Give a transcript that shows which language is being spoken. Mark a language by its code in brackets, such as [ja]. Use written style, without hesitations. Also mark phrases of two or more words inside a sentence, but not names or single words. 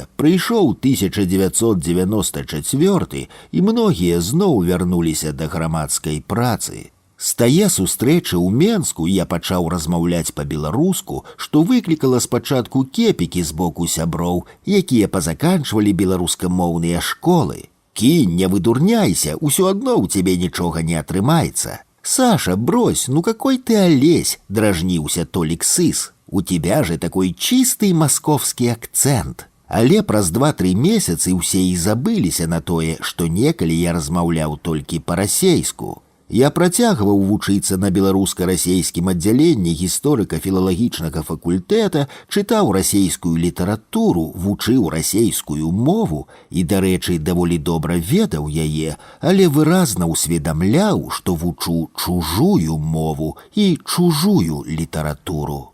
[be] Прыйшоў 1994 і многія зноў вярнуліся да грамадскай працы. З тае сустрэчы ў Менску я пачаў размаўляць па-беларуску, што выклікала спачатку кепікі з боку сяброў, якія пазаканчвалі беларускамоўныя школы. «Кінь, не выдурняйся, усё адно ў цябе нічога не атрымаецца». [ru] «Саша, брось, ну какой ты олесь!» [be] – дражніўся Толік Сыс. [ru] «У тебя же такой чистый московский акцент». [be] Але праз 2-3 месяцы ўсе і забыліся на тое, што некалі я размаўляў толькі па-расейску. Я працягваў вучыцца на беларуска-расейскім аддзяленні гісторыка-філалагічнага факультэта, чытаў расейскую літаратуру, вучыў расейскую мову і, дарэчы, даволі добра ведаў яе, але выразна ўсведамляў, што вучу чужую мову і чужую літаратуру.